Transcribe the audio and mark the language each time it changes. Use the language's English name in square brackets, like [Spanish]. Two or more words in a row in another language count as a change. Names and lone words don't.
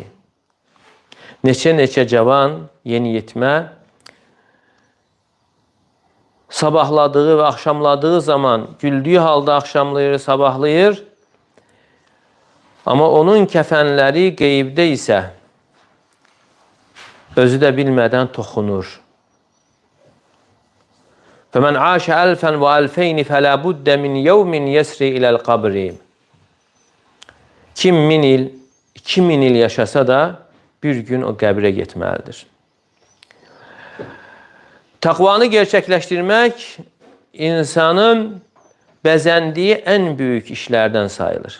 [Azerbaijani] Neçə cavan, yeniyetmə sabahladığı və axşamladığı zaman güldüyü halda axşamlayır, sabahlayır. Amma onun kəfənləri qeybdə isə özü də bilmədən toxunur. [Arabic] فَمَنْ عَاشَ أَلْفًا وَأَلْفَيْنِ فَلَا بُدَّ مِنْ يَوْمٍ يَسْرِ إِلَى الْقَبْرِ. [Azerbaijani] Kim 1000 il, 2000 il yaşasa da bir gün o qəbrə getməlidir. Təqvanı gerçəkləşdirmək insanın bəzəndiyi ən böyük işlərdən sayılır.